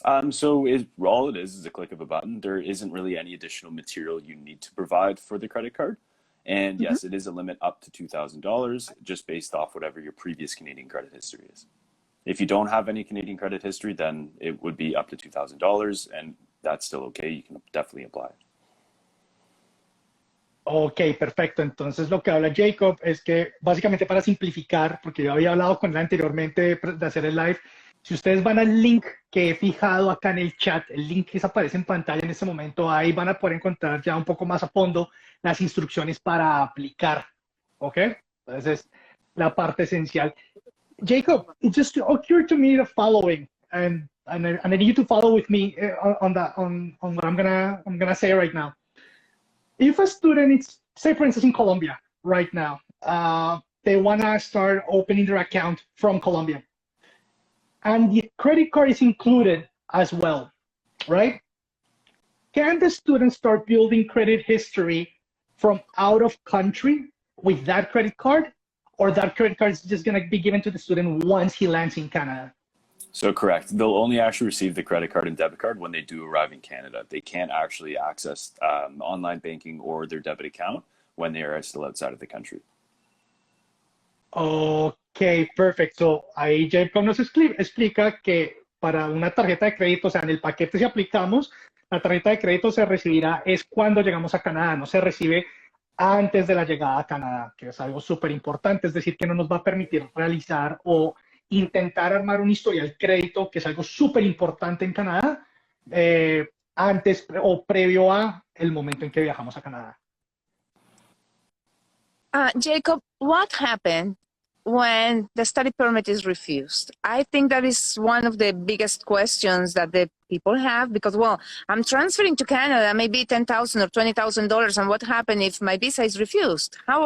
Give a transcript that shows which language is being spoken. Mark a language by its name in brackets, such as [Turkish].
[English] So all it is a click of a button. There isn't really any additional material you need to provide for the credit card. And yes, it is a limit up to $2,000 just based off whatever your previous Canadian credit history is. If you don't have any Canadian credit history, then it would be up to $2,000 and that's still okay. You can definitely apply. [Spanish] Ok, perfecto. Entonces lo que habla Jacob es que básicamente para simplificar, porque yo había hablado con él anteriormente de hacer el live, si ustedes van al link que he fijado acá en el chat, el link que aparece en pantalla en este momento, ahí van a poder encontrar ya un poco más a fondo las instrucciones para aplicar. ¿Ok? Entonces, la parte esencial. [English] Jacob, it just occurred to me the following, and I need you to follow with me on what I'm gonna say right now. If a student is, say for instance, in Colombia right now, they wanna start opening their account from Colombia, and the credit card is included as well, right? Can the student start building credit history from out of country with that credit card, or that credit card is just going to be given to the student once he lands in Canada? So correct. They'll only actually receive the credit card and debit card when they do arrive in Canada. They can't actually access online banking or their debit account when they are still outside of the country. Ok, perfect. [Spanish] So ahí Jacob nos explica que para una tarjeta de crédito, o sea, en el paquete si aplicamos, la tarjeta de crédito se recibirá es cuando llegamos a Canadá, no se recibe antes de la llegada a Canadá, que es algo súper importante, es decir, que no nos va a permitir realizar o intentar armar un historial crédito, que es algo súper importante en Canadá, antes o previo a el momento en que viajamos a Canadá. [English] Jacob, what happened when the study permit is refused? I think that is one of the biggest questions that the people have, because, well, I'm transferring to Canada, maybe $10,000 or $20,000, and what happens if my visa is refused?